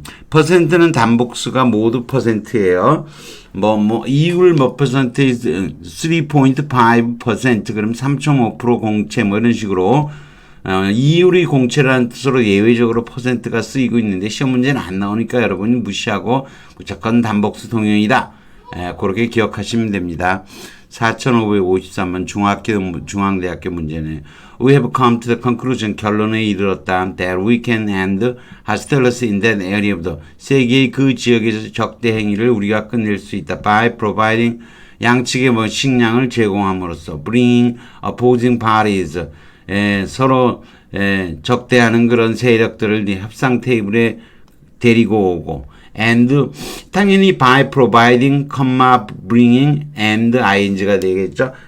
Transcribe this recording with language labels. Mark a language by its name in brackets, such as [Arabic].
[Korean] 퍼센트는 단복수가 모두 퍼센트예요. 이율 몇 퍼센트 3.5% 그럼 3.5% 공채 뭐 이런 식으로 이율이 공채라는 뜻으로 예외적으로 퍼센트가 쓰이고 있는데 시험 문제는 안 나오니까 여러분이 무시하고 무조건 단복수 동형이다. 그렇게 기억하시면 됩니다. 4553번 중앙대학교 문제네. [English] We have come to the conclusion [Korean] 결론에 이르렀다. [English] That we can end hostility in that area of the [Korean] 세계의 그 지역에서 적대 행위를 우리가 끝낼 수 있다. [English] By providing [Korean] 양측의 식량을 제공함으로써 [English] bringing opposing parties [Korean] 서로 적대하는 그런 세력들을 협상 테이블에 데리고 오고 [English] and [Korean] 당연히 [English] by providing, bringing and ing [Korean] 가 되겠죠.